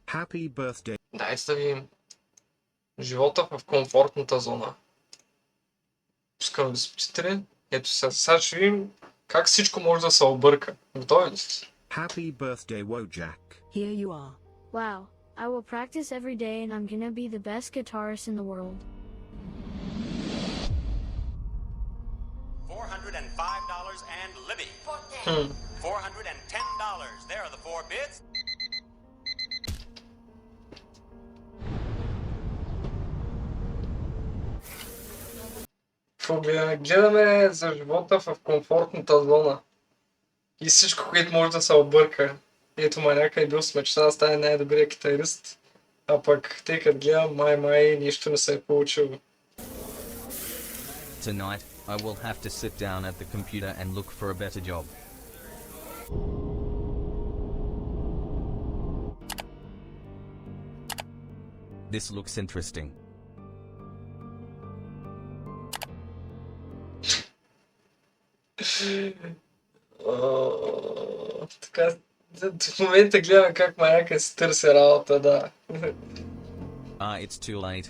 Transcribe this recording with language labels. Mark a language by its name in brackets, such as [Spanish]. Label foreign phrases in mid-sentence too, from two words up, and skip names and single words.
[English] Happy birthday. [Bulgarian] Дай да видим. Живота в комфортната зона. Пускам ви субтитри. Ето сега ще видим как всичко може да се обърка. Готови ли сте? [English] Happy birthday, Wojak. Here you are. Wow, I will practice every day and I'm gonna be the best guitarist in the world. $405 and Libby. $410. There are the four bids. [Bulgarian] Гледаме за живота в комфортната зона. И всичко, което може да се обърка. Ето маняка е бил с мечта да стане най-добрия китарист. А пък тъй като гледам, май нищо не се е получило. [English] Tonight, I will have to sit down at the computer and look for a better job. This looks interesting. [Bulgarian] Така, в момента гледам как маняка си търси работа, да. [English] It's too late.